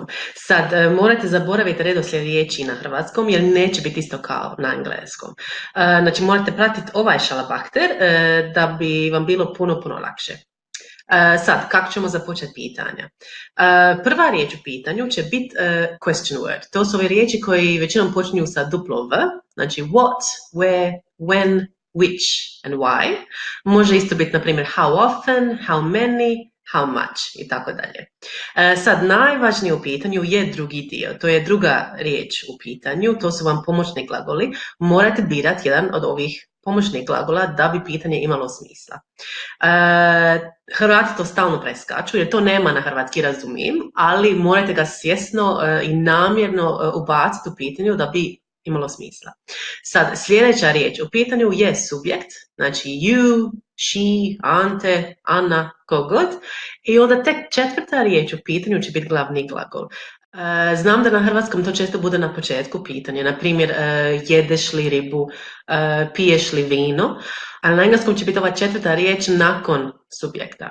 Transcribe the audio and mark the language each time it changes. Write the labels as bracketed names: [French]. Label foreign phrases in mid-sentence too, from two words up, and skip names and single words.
[Croatian] Sad, morate zaboraviti redoslijed riječi na hrvatskom jer neće biti isto kao na engleskom. Znači, morate pratiti ovaj šalabahter da bi vam bilo puno lakše. Sad, kako ćemo započeti pitanja? Prva riječ u pitanju će biti [English] question word. [Croatian] To su ove riječi koji većinom počinju sa duplo v, znači [English] what, where, when, which and why. [Croatian] Može isto biti, na primjer, [English] how often, how many, how much [Croatian] i tako dalje. Sad, najvažnije u pitanju je drugi dio. To je druga riječ u pitanju. To su vam pomoćni glagoli. Morate birati jedan od ovih pomoćnih glagola da bi pitanje imalo smisla. Hrvati to stalno preskaču jer to nema na hrvatski, razumijem, ali morate ga svjesno i namjerno ubaciti u pitanju da bi imalo smisla. Sad, sljedeća riječ u pitanju je subjekt, znači [English] you, she, [Croatian] Ante, Ana, kogod, i onda tek četvrta riječ u pitanju će biti glavni glagol. Znam da na hrvatskom to često bude na početku pitanja, na primjer jedeš li ribu, piješ li vino, ali na engleskom će biti ova četvrta riječ nakon subjekta.